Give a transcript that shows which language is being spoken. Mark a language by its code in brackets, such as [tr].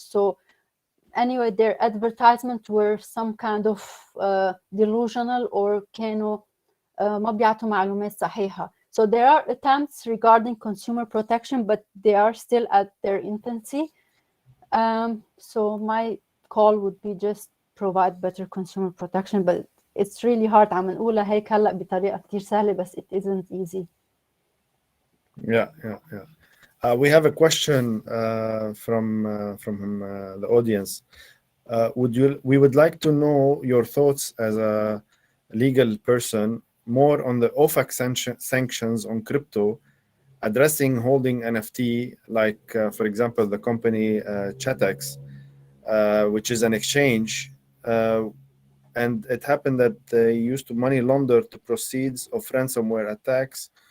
[en] So anyway, their advertisements were some kind of delusional or [ar] كانوا ما بيعطوا معلومات صحيحة. [en] So there are attempts regarding consumer protection, but they are still at their infancy. So my call would be just provide better consumer protection, but it's really hard. [ar] عم نقولها هيك هلا بطريقة كتير سهلة, بس [en] it isn't easy. Yeah. We have a question from the audience. We would like to know your thoughts as a legal person more on the OFAC sanctions on crypto addressing holding NFT, like for example the company Chainalysis, which is an exchange, and it happened that they used to money launder the proceeds of ransomware attacks.